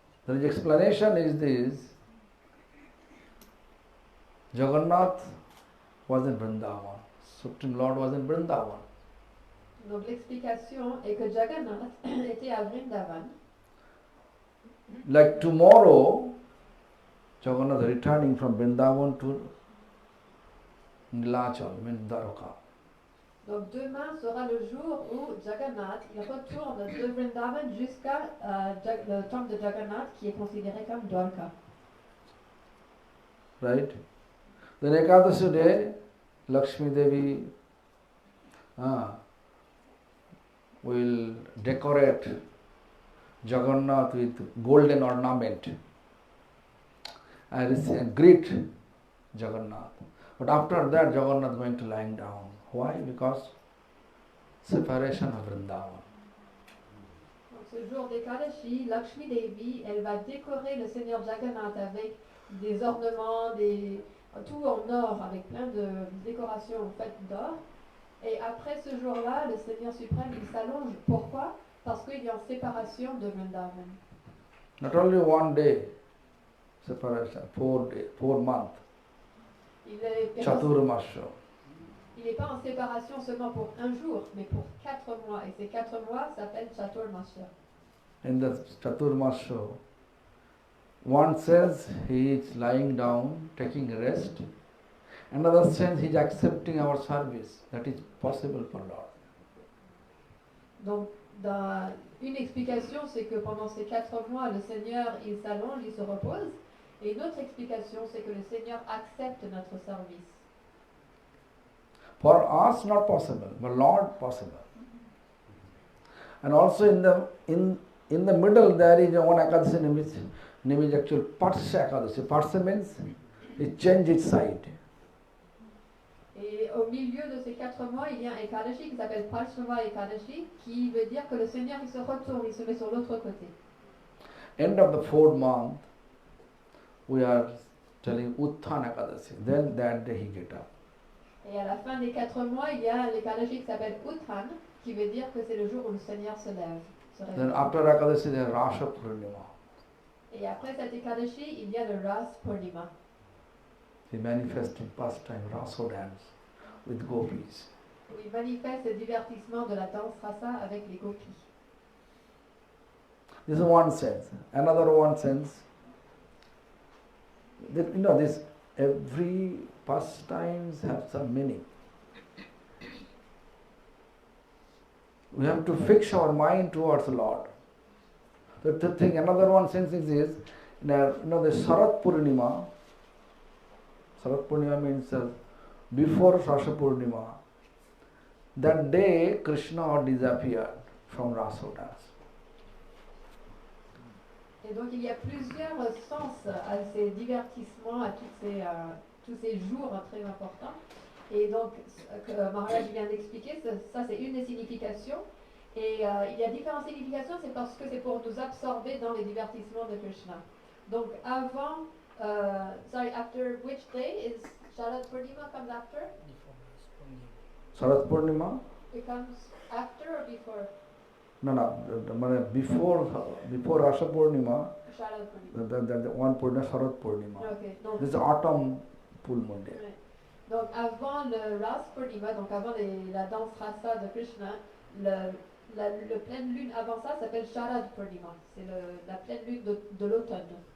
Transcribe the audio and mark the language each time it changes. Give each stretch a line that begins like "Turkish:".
English: The explanation is this. Jagannath was in Vrindavan. Supreme Lord was in Vrindavan.
French: Donc l'explication est que Jagannath était à Vrindavan.
English: Like tomorrow, Jagannath returning from Vrindavan to Nilachal, means Dwarka.
French: Donc demain sera le jour où Jagannath il retourne de Vrindavan jusqu'à le temple de Jagannath qui est considéré comme Dwarka.
English: Right? Then Ekadashi day, Lakshmi Devi will decorate Jagannath with golden ornament and greet Jagannath. But after that, Jagannath is going to lying down. Why? Because separation of Vrindavan.
French: Donc ce jour d'Ekadashi, Lakshmi Devi, elle va décorer le Seigneur Jagannath avec des ornements, tout en or, avec plein de décorations faites d'or. Et après ce jour-là, le Seigneur suprême, il s'allonge. Pourquoi? Parce qu'il est en séparation de Vrindavan.
English: Not only one day separation, 4 months. Chaturmasya.
French: Il n'est pas en séparation seulement pour un jour, mais pour 4 mois. Et ces 4 mois s'appellent Chaturmasya.
English: In the Chaturmasya, one says he is lying down, taking rest. Another says he is accepting our service. That is possible for Lord.
French: Donc, une explication, c'est que pendant ces 4 mois, le Seigneur, il s'allonge, il se repose. Et une autre explication, c'est que le Seigneur accepte notre service.
English: For us, not possible, but Lord, possible. And also in the middle, there is one Ekadashi name is actual Parsha Ekadashi. Parsha means it change its side.
French: Et au milieu de ces 4 mois, il y a un Ekadashi qui s'appelle Parshava Ekadashi, qui veut dire que le Seigneur, il se retourne, il se met sur l'autre côté.
English: End of the 4th month, we are telling Utthana Ekadashi. Then that day he get up.
French: Et à la fin des 4 mois, il y a l'Ekadashi qui s'appelle Uttan, qui veut dire que c'est le jour où le Seigneur se lève.
English: Then after Ekadashi, there is Rasha Purnima.
French: Et après cet Ekadashi, il y a le Ras Purnima.
English: He manifesting pastime, Raso dance with gopis.
French: Où il manifeste le divertissement de la danse rasa avec les gopis.
English: This is one sense. Another one sense, that, this every pastimes have some meaning. We have to fix our mind towards the Lord. The thing, another one sense is this, the Sarat Purnima. Sarat Purnima means before Rasha Purnima. That day Krishna disappeared from Rasa dance.
French: Et donc il y a plusieurs sens à ces divertissements, à tous ces jours très importants. Et donc, Maharaj vient d'expliquer, ça c'est une des significations. Et il y a différentes significations, c'est parce que c'est pour nous absorber dans les divertissements de Krishna. Donc avant,
English: after which day is Sharad Purnima comes after? Sarat Purnima? It comes after or before? No, before Rasha Purnima, Sharad Purnima. the one Purnima, Sarat Purnima.
French: Okay, donc,
English: This is autumn full moon day.
French: Ouais. Donc avant le Ras Purnima, donc avant la danse rasa de Krishna, Le pleine lune avant ça s'appelle Sharad Purnima. C'est la pleine lune de l'automne.